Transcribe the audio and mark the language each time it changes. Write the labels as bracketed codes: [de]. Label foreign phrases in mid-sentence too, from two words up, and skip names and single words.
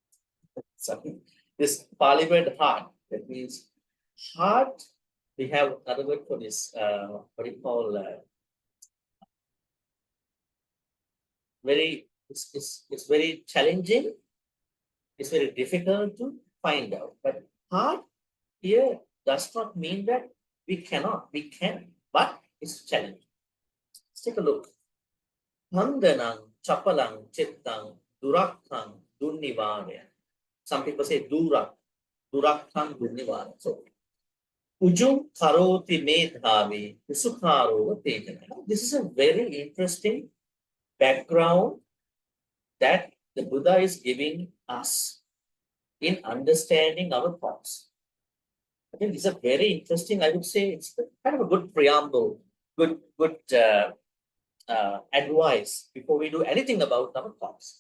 [en] So this Pali word hard, that means hard, we have another word for this, what do you call, it's very challenging, it's very difficult to find out. But hard here does not mean that we cannot, we can, but it's challenging. Let's take a look. [pi] Handanang, chapalang, chittang, durakang, dunnivarya. [en] Some people say [pi] durak, durakang, dunnivarya. So, ujum karoti medhavi, usukaro tejana. [en] This is a very interesting background that the Buddha is giving us in understanding our thoughts. I think this is a very interesting, I would say it's kind of a good preamble, good advice before we do anything about our thoughts.